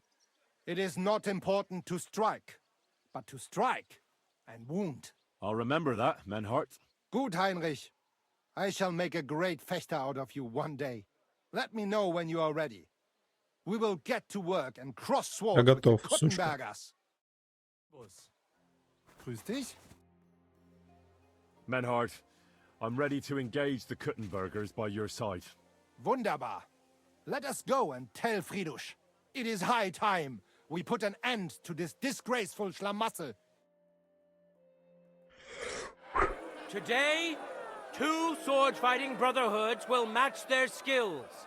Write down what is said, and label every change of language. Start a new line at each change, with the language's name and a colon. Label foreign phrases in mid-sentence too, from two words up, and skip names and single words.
English: It is not important to strike, but to strike and wound. I'll remember that, Menhart.
German: Gut, Heinrich.
English: I shall make a great Fechter out of you one day. Let me know when you are ready. We will get to work and cross swords with the
Russian: готов, сучка.
German: Kuttenbergers. Grüß dich.
English: Menhart, I'm ready to engage the Kuttenbergers by your side.
German: Wunderbar.
English: Let us go and tell Friedusch. It is high time we put an end to this disgraceful Schlamassel. Today, 2 sword-fighting brotherhoods will match their skills.